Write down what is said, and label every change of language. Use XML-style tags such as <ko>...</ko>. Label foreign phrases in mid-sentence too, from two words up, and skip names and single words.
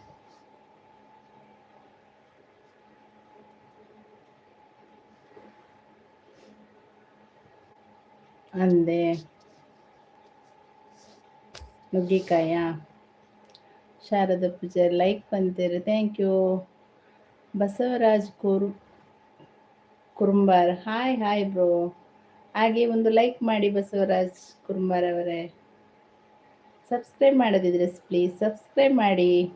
<kn>ಅಂದೆ ನುಗ್ಗಿಕಾಯ ಶಾರದಾ ಪೂಜಾರಿ ಲೈಕ್ ಬಂತೀರಿ,</kn> <en>thank you.</en> <kn>ಬಸವರಾಜ್ ಕುರುಂಬಾರ್</kn> <en>hi hi bro.</en> <kn>ಹಾಗೆ ಒಂದು ಲೈಕ್ ಮಾಡಿ ಬಸವರಾಜ್ ಕುರುಂಬಾರ್ ಅವರೇ. ಸಬ್ಸ್ಕ್ರೈಬ್ ಮಾಡೋದಿದ್ರೆ</kn> <en>please subscribe</en> <kn>ಮಾಡಿ.</kn>